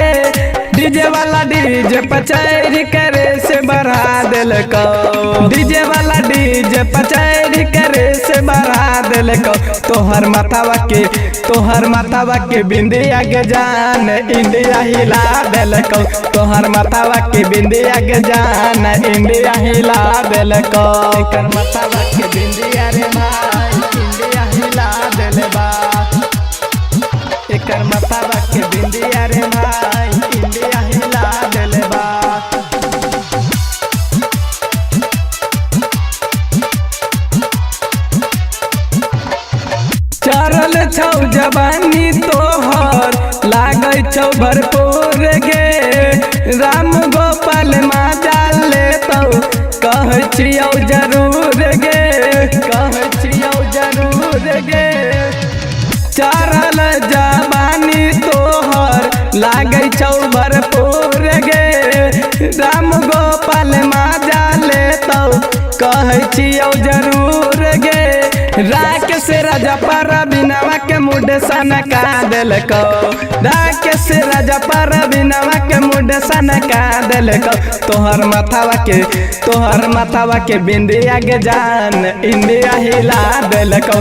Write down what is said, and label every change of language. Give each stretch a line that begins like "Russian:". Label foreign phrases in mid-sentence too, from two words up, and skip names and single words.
Angika: डीजे वाला डीजे पचैरी करे से बढ़ा देलको। डीजे वाला डीजे पचैरी करे से बढ़ा देलको। तोहर माथावा के बिंदिया के जान इंडिया हिला देलको। तोहर माथावा के बिंदिया के जान इंडिया हिला देलको।
Bhojpuri: एकर माथावा के बिंदिया रे भाई इंडिया हिला देले बा। एकर माथावा के बिंदिया रे भाई इंडिया हिला देले बा।
Angika: चरल छौ जवानी तोहर लागै छौ भरपूर गे। राम गोपाल माजा लेतौ कहै छियौ जरूर गे। चरल जवानी तोहर लागै छौ भरपूर गे। राम गोपाल माजा लेतौ कहै छियौ जरूर गे। राकेश राजा पर बिनवा के मुड सनका देलको। राकेश राजा पर बिनवा के मुड सनका देलको। तोहर माथावा के बिंदिया के जान इंडिया हिला देलको।